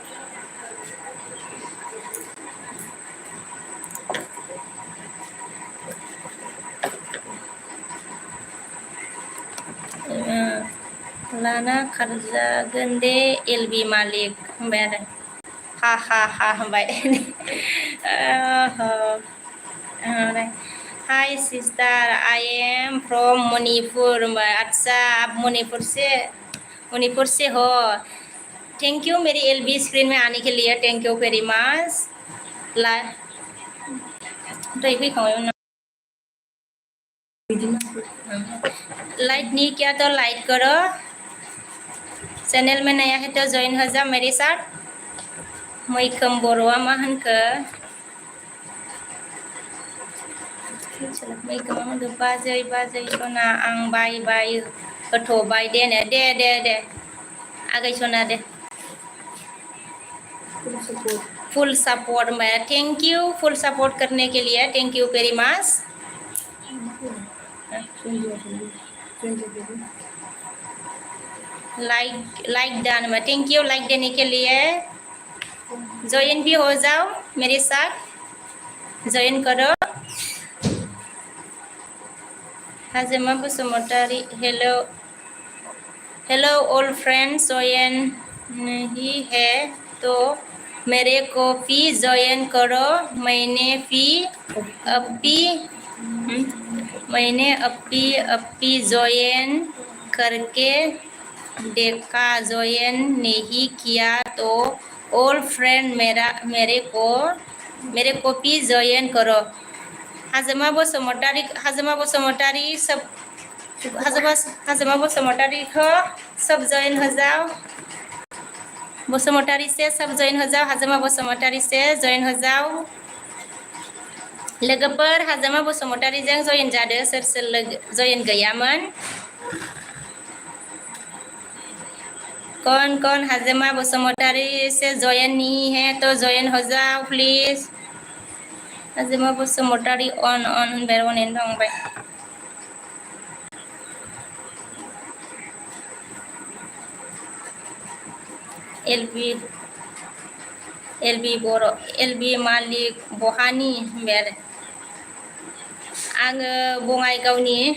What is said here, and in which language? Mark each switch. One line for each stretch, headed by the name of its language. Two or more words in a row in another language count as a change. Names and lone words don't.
Bodo: लाना खारजागोन दे एलबि मालिक होनबाय आरो हा होनबाय
English: Hi sister I am from Manipur
Bodo: होनबाय
Hindi: अच्छा आप मणिपुर से हो। थैंक यू मेरी एलबी स्क्रीन में आने के लिए,
English: Thank you very much.
Hindi: लाइक नहीं किया तो लाइक करो, चैनल में नया है तो ज्वाइन हो जा मेरे साथ।
Bodo: मैखोम बर'आ मा होनखो मैखोमा होनखो बाजै सना आं बाय होथ'बाय दे आगै सना दे
Hindi: फुल सपोर्ट में थैंक यू फुल सपोर्ट करने के लिए,
English: Thank you very much. like done
Hindi: में
English: Thank you
Hindi: लाइक देने के लिए। ज्वाइन भी हो जाओ मेरे साथ, ज्वाइन करो। हाजोमा बसुमतारी
English: Hello all friends,
Hindi: ज्वाइन नहीं है तो मेरे को भी ज्वाइन करो। मैंने अपी ज्वाइन करके देखा, ज्वाइन नहीं किया तो
English: all friend
Hindi: मेरे को भी ज्वाइन करो। हाजोमा बसुमतारी सब हाजोमा बसुमतारीखौ सब जइन होजाओ बसुमतारी से सब जइन होजाओ हाजोमा बसुमतारी से जइन होजाओ
Bodo: लोगोफोर हाजोमा बसुमतारीजों जइन जादो सोर सोर जइन गैयामोन
Hindi: कौन हाजोमा बसुमतारी से जॉइन नहीं है तो जॉइन हो जाओ प्लीज
Bodo: हाजोमा बसुमतारी ऑन होनबाय थांबाय एलबि बर' एलबि मालिक बहानि होनबाय आरो आङो बङाइगावनि